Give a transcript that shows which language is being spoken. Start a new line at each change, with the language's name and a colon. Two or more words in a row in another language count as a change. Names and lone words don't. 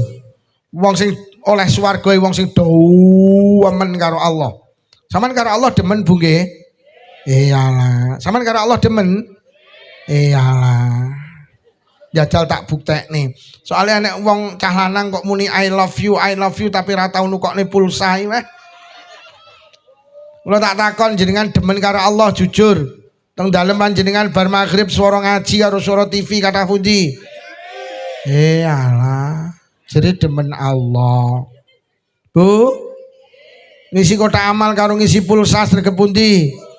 Javanese: Wong sing oleh swarga wong sing demen karo Allah. Sampeyan karo Allah demen Bu nggih? Iyalah. Sampeyan karo Allah demen? Iyalah. Jajal tak buktekne. Soale nek wong cah lanang kok muni
English: I love you
Javanese: tapi ora tau nukokne pulsa weh. Kula tak takon jenengan demen karo Allah jujur. Teng dalem panjenengan bar maghrib swara ngaji karo swara TV kathah pundi? Alah, jadi demen Allah. Bu, ngisi kotak amal karo ngisi pulsa sregep pundi?